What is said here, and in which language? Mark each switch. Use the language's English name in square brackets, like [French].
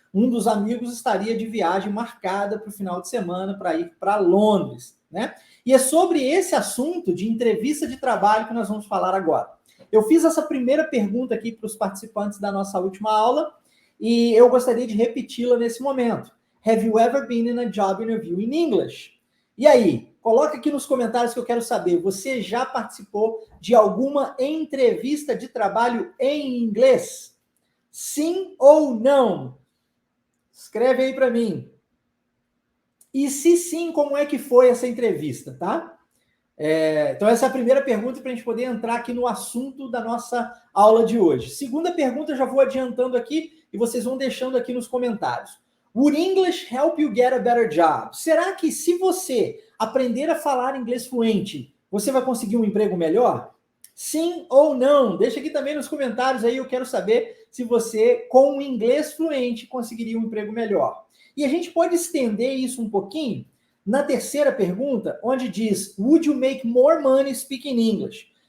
[Portuguese] Um dos amigos estaria de viagem marcada para o final de semana para ir para Londres, né? E é sobre esse assunto de entrevista de trabalho que nós vamos falar agora. Eu fiz essa primeira pergunta aqui para os participantes da nossa última aula e eu gostaria de repeti-la nesse momento. [English] Have you ever been in a job interview in English? [Portuguese] E aí, coloca aqui nos comentários que eu quero saber, você já participou de alguma entrevista de trabalho em inglês? Sim ou não? Escreve aí para mim. E se sim, como é que foi essa entrevista, tá? Então essa é a primeira pergunta para a gente poder entrar aqui no assunto da nossa aula de hoje. Segunda pergunta, eu já vou adiantando aqui e vocês vão deixando aqui nos comentários. [English] Would English help you get a better job? [Portuguese] Será que se você aprender a falar inglês fluente, você vai conseguir um emprego melhor? Sim ou não? Deixa aqui também nos comentários aí, eu quero saber se você, com o inglês fluente, conseguiria um emprego melhor. E a gente pode estender isso um pouquinho na terceira pergunta, onde diz, [English] would you make more money speaking English?